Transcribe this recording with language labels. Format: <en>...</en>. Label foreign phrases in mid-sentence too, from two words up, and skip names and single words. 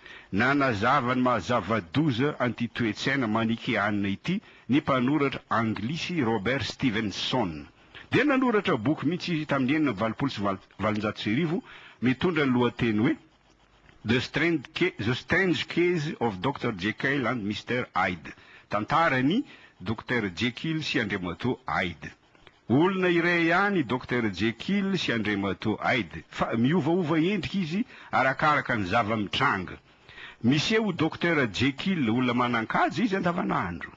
<mg>nanazava ny mahazava-doza anty-toetsaina manikeanina ity ny mpanoratra anglisy Robert Stevenson. Dia nanoratra boky mihitsy izy tamin'ny enina valopolo sy valonjato sy arivo mitondra ny lohateny hoe The Strange Case of Dr. Jekyll and Mr. Hyde. Tantarany Dr. Jekyll sy Andriamatoa Hyde. Olona iray ihany Dr. Jekyll sy Andriamatoa Hyde, fa miovaova endrika izy arakaraka ny zava-mitranga. Miseho Dr. Jekyll olona manan-kaja izy andavanandro.</mg>